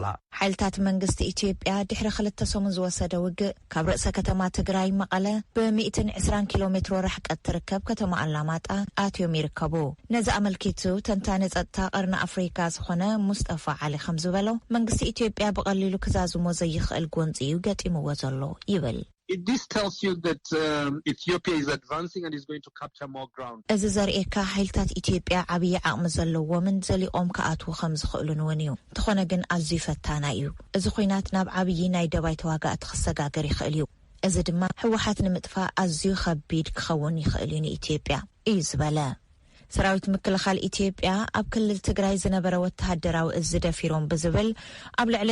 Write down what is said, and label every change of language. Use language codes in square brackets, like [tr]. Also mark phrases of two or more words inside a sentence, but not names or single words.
[ti] ሓይልታት መንግስቲ ኢትዮጵያ ድሕሪ ክልተ ሰሙን ዝወሰደ ውግእ ካብ ርእሰ ከተማ ትግራይ መቐለ ብ120 ኪሎሜትር ርሕቀት ትርከብ ከተማ ኣላማጣ ኣትዮም ይርከቡ ነዚ ኣመልኪቱ ተንታኒ ጸጥታ ቀርኒ ኣፍሪካ ዝኾነ ሙስጠፋ ዓሊ ከም ዝበሎ መንግስቲ ኢትዮጵያ ብቐሊሉ ክዛዝሞ ዘይኽእል ጎንፂ እዩ ገጢምዎ ዘሎ ይብል [en] This tells you that Ethiopia is advancing and is going to capture more ground. [ti] እዚ ዘርኤካ ሓይልታት ኢትዮጵያ ዓብይ ዓቕሚ ዘለዎምን ዘሊኦም ከኣትዉ ከም ዝኽእሉን እውን እዩ እንተኾነ ግን ኣዝዩ ፈታና እዩ እዚ ኩናት ናብ ዓብይ ናይ ደባይ ተዋጋእቲ ክሰጋገር ይኽእል እዩ እዚ ድማ ሕወሓት ንምጥፋእ ኣዝዩ ከቢድ ክኸውን ይኽእል እዩ ንኢትዮጵያ እዩ ዝበለ ሰራዊት ምክልኻል ኢትዮጵያ ኣብ ክልል ትግራይ ዝነበረ ወተሃደራዊ እዝ ደፊሮም ብዝብል ኣብ ልዕሊ